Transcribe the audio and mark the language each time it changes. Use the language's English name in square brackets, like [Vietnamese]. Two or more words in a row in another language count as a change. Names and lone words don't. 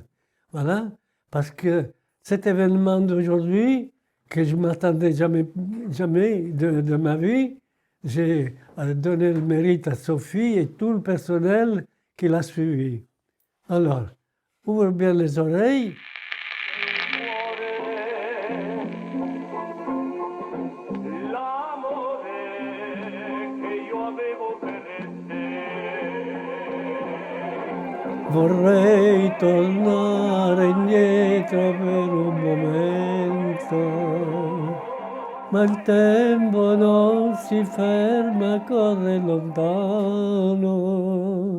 [French] Voilà, parce que cet événement d'aujourd'hui, que je ne m'attendais jamais de ma vie, j'ai donné le mérite à Sophie et tout le personnel qui l'a suivi. Alors, ouvre bien les oreilles. [Italian] Vorrei tornare indietro per un momento, ma il tempo non si ferma, corre lontano.